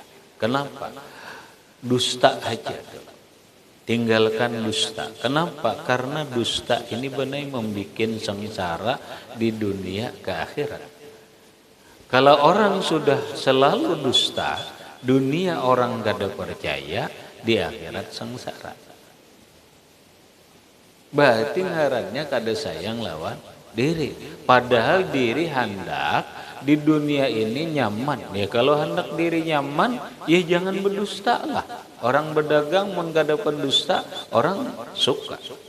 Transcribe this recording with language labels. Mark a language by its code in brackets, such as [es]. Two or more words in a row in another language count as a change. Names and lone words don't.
[id] Kenapa? Dusta aja. Tinggalkan dusta. Kenapa? Karena dusta ini benar membuat sengsara di dunia ke akhirat. Kalau orang sudah selalu dusta, dunia orang gak ada percaya, di akhirat sengsara. Berarti ngarannya kada sayang lawan diri. Padahal diri hendak di dunia ini nyaman. Ya kalau hendak diri nyaman, ya jangan berdusta lah. Orang berdagang mun kada pendusta, orang suka.